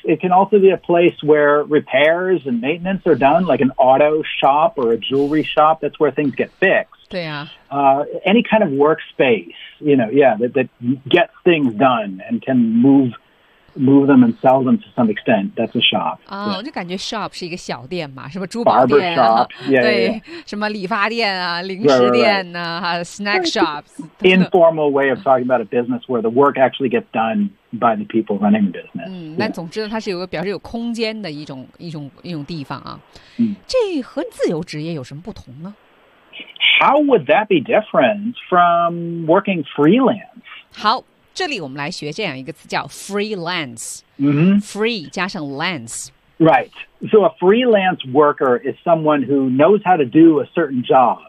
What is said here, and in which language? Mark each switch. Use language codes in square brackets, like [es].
[en] It can also be a place where repairs and maintenance are done, like an auto shop or a jewelry shop. That's where things get fixed. [zh] 对啊。 [en] Any kind of workspace, you know, yeah, that gets things done and can move them and sell them to some extent. That's a shop. [zh] 啊，我就感觉 shop 是一个小店嘛，什么珠宝店啊， shop, yeah, 对， [en] yeah. [zh] 什么理发店啊，零食店啊， [en] right. snack shops. Informal way of talking about a business where the work actually gets done by the people running the business. [zh] 嗯，那总之呢，它是有个表示有空间的一种地方啊。这和自由职业有什么不同呢？ How would that be different from working freelance? 好。这里我们来学这样一个词叫 freelance、 mm-hmm. free 加上 lance [en] right so a freelance worker is someone who knows how to do a certain job、